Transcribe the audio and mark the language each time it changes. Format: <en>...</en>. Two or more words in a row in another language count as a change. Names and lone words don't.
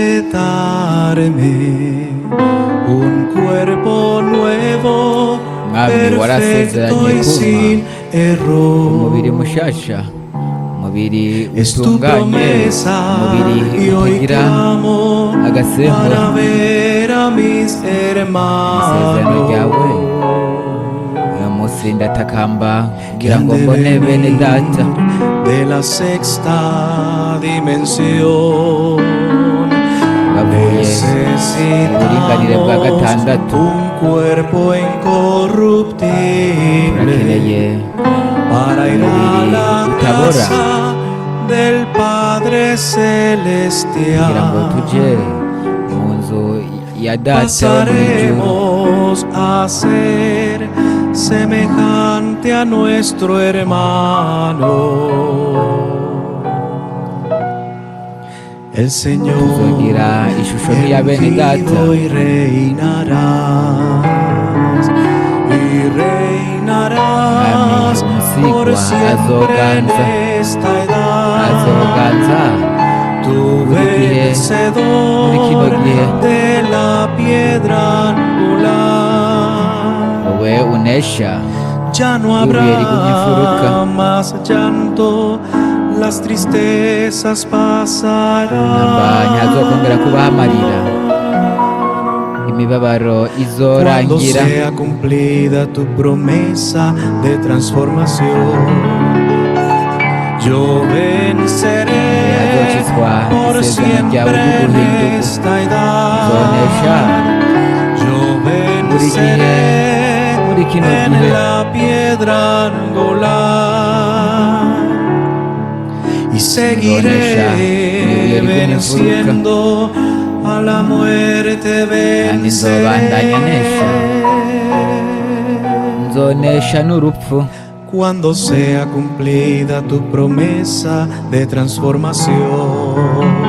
<es>darme un cuerpo nuevo, perfecto y sin error.</es> <rn>umubiri mushasha, umubiri</rn> <es>Es tu</es> <rn>utunganye,</rn> <es>promesa</es> <rn>umubiri</rn> <es>y hoy</es> <rn>utagira</rn> <es>clamo</es> <rn>agasembo.</rn> <es>para ver a mis</es> <rn>Isezerano ryawe</rn> <es>hermanos</es> <rn>uyu munsi ndatakamba</rn> <es>que</es> <rn>kugira</rn> <es>han</es> <rn>ngo</rn> <es>de</es> <rn>mbone bene data</rn> <es>venir de la sexta dimensión.</es> <rn>bavuye uburinganire bwa</rn> <es>Necesitamos</es> <rn>gatandatu.</rn> <es>un cuerpo incorruptible</es> <rn>Turakeneye</rn> <es>para ir a la</es> <rn>utabora</rn> <es>casa del Padre</es> <rn>kugira ngo</rn> <es>Celestial.</es> <rn>tuje mu nzu ya data wo mu ijuru.</rn> <es>Pasaremos a ser semejante a nuestro hermano. El Señor</es> <rn>Tuzogira ishusho nk'iya bene data.</rn> <es>ungido y reinarás, por</es> <rn>Umusigwa</rn> <es>siempre en</es> <rn>azoganza,</rn> <es>esta edad.</es> <rn>azoganza</rn> <es>Tu</es> <rn>buri gihe, muri kino</rn> <es>vencedor</es> <rn>gihe.</rn> <es>de la piedra angular.</es> <rn>wowe unesha</rn> <es>Ya no</es> <rn>ibuye rigumye imfuruka.</rn> <es>habrá más llanto, las tristezas</es> <rn>namba ntihazokongera</rn> <es>pasarán.</es> <rn>kubaho amarira, imibabaro</rn> <es>Cuando</es> <rn>izorangira.</rn> <es>sea cumplida tu promesa de transformación, yo venceré</es> <rn>hazokizwa</rn> <es>por</es> <rn>isezerano ryawe</rn> <es>siempre en</es> <rn>ry'ubuhindugu.</rn> <es>esta</es> <rn>Zonesha</rn> <es>edad. Yo</es> <rn>buri gihe,</rn> <es>venceré</es> <rn>muri kino</rn> <es>en</es> <rn>gihe.</rn> <es>la piedra angular y seguiré venciendo a la muerte, venceré.</es> <rn>Nzonesha n'urupfu</rn> <es>Cuando sea cumplida tu promesa de transformación.</es>